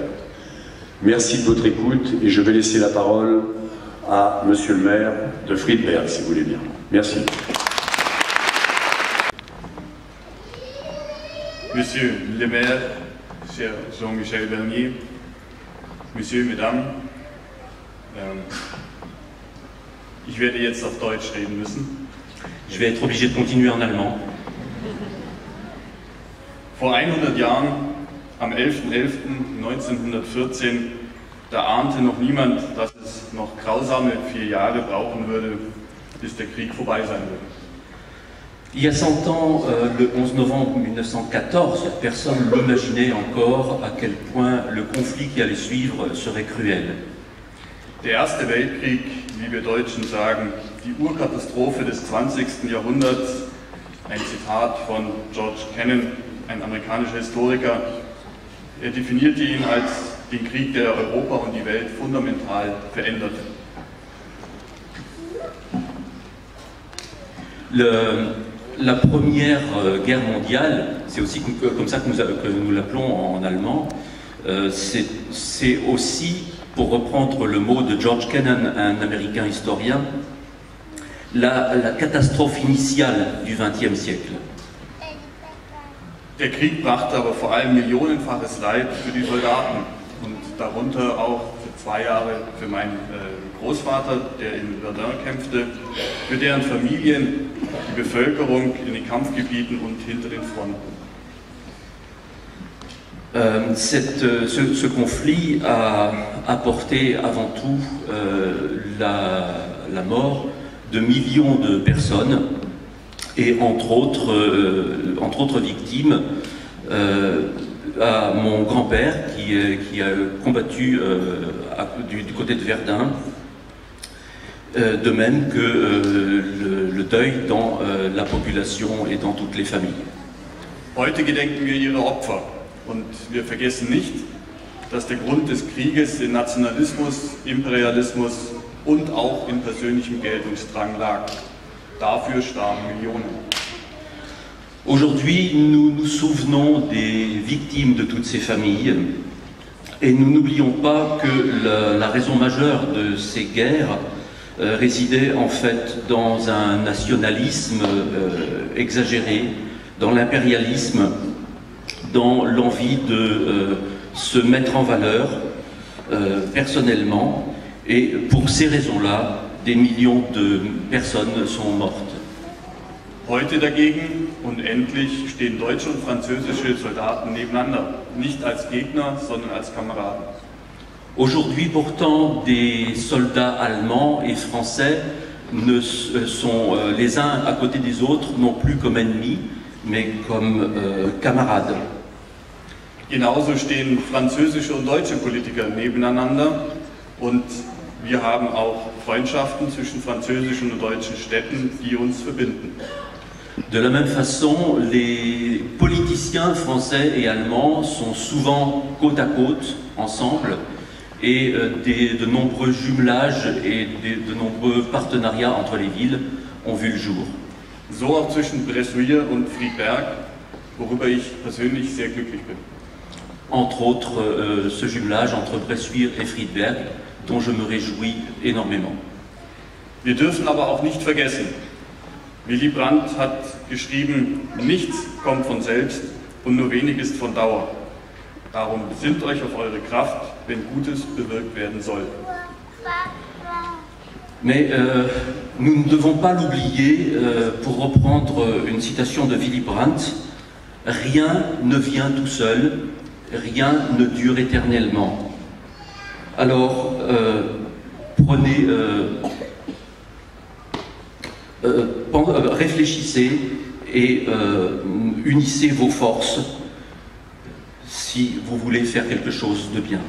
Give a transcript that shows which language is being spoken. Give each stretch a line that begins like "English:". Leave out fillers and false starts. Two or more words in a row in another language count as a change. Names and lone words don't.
French: Merci de votre écoute, et je vais laisser la parole à Monsieur le maire de Friedberg, si vous voulez bien. Merci. Monsieur le maire, cher Jean-Michel Bernier, Monsieur, Mesdames,
German: ich werde jetzt auf Deutsch reden müssen.
French: Je vais être obligé de continuer en allemand.
German: Vor 100 Jahren, am 11.11.1914, da ahnte noch niemand, dass es noch grausame 4 Jahre brauchen würde, bis der Krieg vorbei sein würde.
French: Il y a 100 ans, le 11 novembre 1914, personne n'imaginait encore à quel point le conflit qui allait suivre serait cruel.
German: Der Erste Weltkrieg, wie wir Deutschen sagen, die Urkatastrophe des 20. Jahrhunderts, ein Zitat von George Kennan, ein amerikanischer Historiker, er definierte ihn als den Krieg, der Europa und die Welt fundamental veränderte.
French: La première guerre mondiale, c'est aussi comme ça que nous l'appelons en allemand, c'est aussi pour reprendre le mot de George Kennan, un américain historien, la catastrophe initiale du XXe siècle.
German: Der Krieg brachte aber vor allem millionenfaches Leid für die Soldaten und darunter auch für 2 Jahre für meinen Großvater, der in Verdun kämpfte, für deren Familien, die Bevölkerung in den Kampfgebieten und hinter den Fronten.
French: Ce conflit a apporté avant tout la mort de millions de personnes et entre autres victimes à mon grand-père qui a combattu du côté de Verdun, de même que le deuil dans la population et dans toutes les familles.
German: Heute gedenken wir ihrer Opfer und wir vergessen nicht, dass der Grund des Krieges in Nationalismus, Imperialismus und auch in persönlichem Geltungsdrang lag. Dafür starben Millionen.
French: Aujourd'hui, nous nous souvenons des victimes de toutes ces familles et nous n'oublions pas que la raison majeure de ces guerres résidait en fait dans un nationalisme exagéré, dans l'impérialisme, dans l'envie de se mettre en valeur personnellement, et pour ces raisons-là, des millions de personnes sont mortes.
German: Heute dagegen, unendlich, stehen deutsche und französische Soldaten nebeneinander, nicht als Gegner, sondern als Kameraden.
French: Aujourd'hui, pourtant, des soldats allemands et français ne sont les uns à côté des autres, non plus comme ennemis, mais comme camarades.
German: Genauso stehen französische und deutsche Politiker nebeneinander und wir haben auch Freundschaften zwischen französischen und deutschen Städten, die uns verbinden.
French: De la même façon, les politiciens français et allemands sont souvent côte à côte, ensemble, et de nombreux jumelages et de nombreux partenariats entre les villes ont vu le jour.
German: So auch zwischen Bressuire und Friedberg, worüber ich persönlich sehr glücklich bin.
French: Entre autres, ce jumelage entre Bressuire et Friedberg, dont je me réjouis énormément.
German: Wir dürfen aber auch nicht vergessen, Willy Brandt hat geschrieben, nichts kommt von selbst und nur wenig ist von Dauer. Darum besinnt euch auf eure Kraft, wenn Gutes bewirkt werden soll.
French: Mais nous ne devons pas l'oublier, pour reprendre une citation de Willy Brandt, rien ne vient tout seul, rien ne dure éternellement. Alors, réfléchissez et unissez vos forces si vous voulez faire quelque chose de bien.